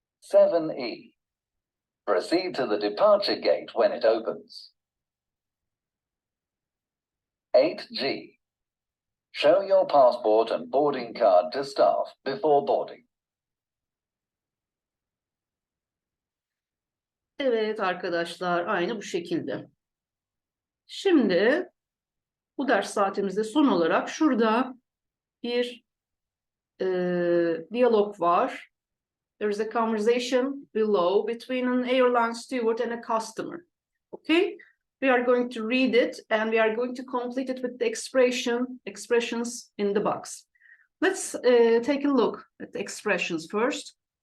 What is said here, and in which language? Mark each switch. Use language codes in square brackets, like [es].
[en] 7E. Proceed to the departure gate when it opens. 8G. Show your passport and boarding card to staff before boarding. [tr] Evet arkadaşlar, aynı bu şekilde. Şimdi bu ders saatimizde son olarak şurada bir diyalog var. [en] There is a conversation below between an airline steward and a customer. Okay? We are going to read it and we are going to complete it with the expressions in the box. Let's take a look at the expressions first.